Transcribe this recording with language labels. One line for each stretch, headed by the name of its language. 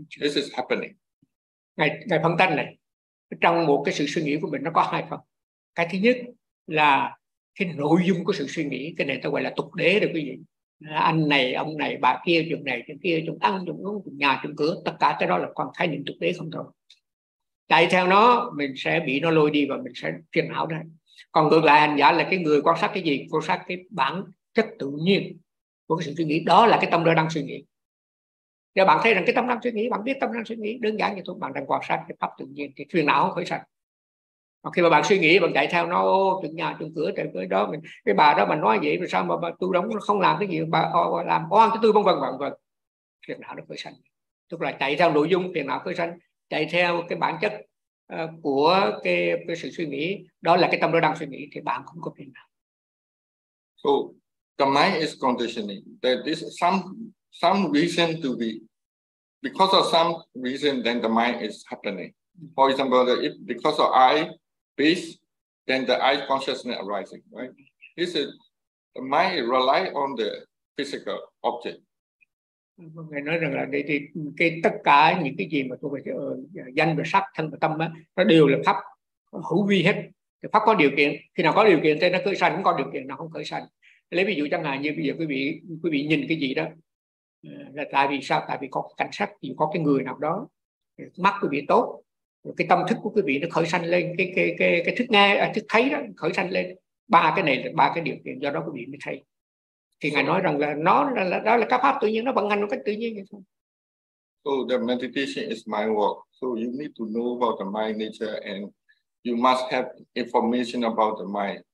English: This is happening.
Vietnamese: Ngài phân tích này, trong một cái sự suy nghĩ của mình nó có hai phần. Cái thứ nhất là cái nội dung của sự suy nghĩ, cái này ta gọi là tục đế rồi quý vị. Anh này, ông này, bà kia, chuyện này, chuyện kia, chúng ăn, chúng uống, chúng nhà, chúng cửa, tất cả cái đó là còn khái niệm tục đế không thôi. Chạy theo nó, mình sẽ bị nó lôi đi và mình sẽ phiền não đấy. Còn ngược lại, hành giả là cái người quan sát cái gì, quan sát cái bản chất tự nhiên của cái sự suy nghĩ, đó là cái tâm đó đang suy nghĩ. Giờ bạn thấy rằng cái tâm đang suy nghĩ, bạn biết tâm đang suy nghĩ, đơn giản như thôi, bạn đang quan sát cái pháp tự nhiên thì phiền não không khởi sanh. Còn khi mà bạn suy nghĩ, bạn chạy theo nó, chuyện nhà, chuyện cửa, chuyện cửa đó, mình, cái bà đó mà nói vậy, sao mà bà, tôi đóng không làm cái gì, bà làm oan cho tôi, vân vân, phiền não nó khởi sanh. Tức là chạy theo nội dung, phiền não khởi sanh, chạy theo cái bản chất của cái sự suy nghĩ, đó là cái tâm đó đang suy nghĩ, thì bạn cũng có phiền não.
English: So, the mind is conditioning. There is some reason to be, because of some reason, then the mind is happening. For example, if because of I, peace, then the I consciousness arising, right? This is, the mind rely on the physical object.
Vietnamese: Ngài nói rằng là thì cái tất cả những cái gì mà tôi phải danh và sắc thân và tâm á, nó đều là pháp hữu vi hết, thì pháp có điều kiện, khi nào có điều kiện thì nó khởi sanh, không có điều kiện nó không khởi sanh. Lấy ví dụ chẳng hạn như bây giờ quý vị nhìn cái gì đó là tại vì sao? Tại vì có cảnh sắc, thì có cái người nào đó mắt quý vị tốt, cái tâm thức của quý vị nó khởi sanh lên, cái thức nghe thức thấy đó khởi sanh lên, ba cái này là ba cái điều kiện, do đó quý vị mới thấy. Thì ngài nói rằng là nó là đó là các pháp tự nhiên, nó vận hành một cách tự nhiên vậy thôi.
English: So the meditation is mind work. So you need to know about the mind nature and you must have information about the mind.